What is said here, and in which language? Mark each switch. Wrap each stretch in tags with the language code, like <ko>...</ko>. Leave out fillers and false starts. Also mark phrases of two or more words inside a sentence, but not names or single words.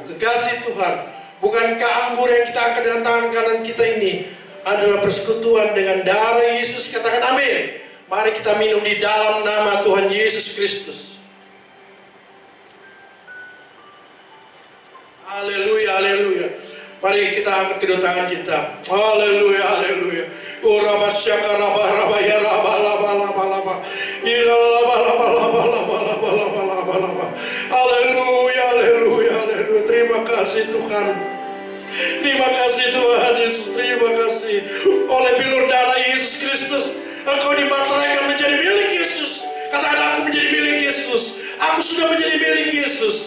<id>Kekasih Tuhan, bukankah anggur yang kita angkat dengan tangan kanan kita ini adalah persekutuan dengan darah Yesus? Katakan amin. Mari kita minum di dalam nama Tuhan Yesus Kristus. Haleluya, haleluya. Mari kita angkat kedua tangan kita. Haleluya, haleluya. Urabasyaka raba raba ya raba laba laba laba. Ira laba laba laba laba laba laba laba laba. Haleluya, haleluya, haleluya. Terima kasih Tuhan. Terima kasih Tuhan Yesus. Terima kasih. Oleh bilur darah Yesus Kristus, Engkau dimateraikan menjadi milik Yesus. Katakan, aku menjadi milik Yesus. Aku sudah menjadi milik Yesus.</id>